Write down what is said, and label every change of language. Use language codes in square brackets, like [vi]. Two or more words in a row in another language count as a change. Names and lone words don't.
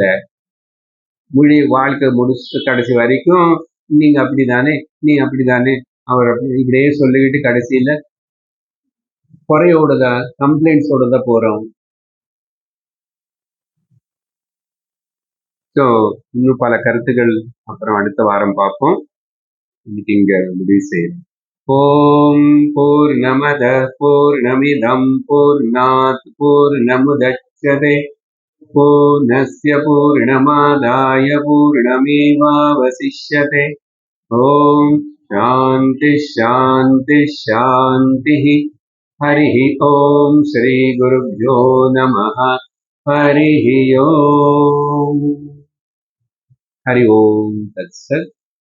[ta] வாழ்க்கை முடிச்சுட்டு கடைசி வரைக்கும் நீங்க அப்படிதானே, நீ அப்படிதானே, அவர் அப்படி இப்படியே சொல்லிக்கிட்டு கடைசியில குறையோடதான் கம்ப்ளைண்ட்ஸோட போறோம். ஸோ இன்னும் பல கருத்துக்கள் அப்புறம் அடுத்த வாரம் பார்ப்போம். இன்னைக்கு இங்க முடிவு செய்யணும். [sa] ओं पूर्णमदः पूर्णमिदं पूर्णात् पूर्णमुदच्यते पूर्णस्य पूर्णमादाय पूर्णमेवावशिष्यते. ओं शान्तिः शान्तिः शान्तिः. हरि ओं श्री गुरुभ्यो नमः. हरि ओं हरि ओं तत्सत्.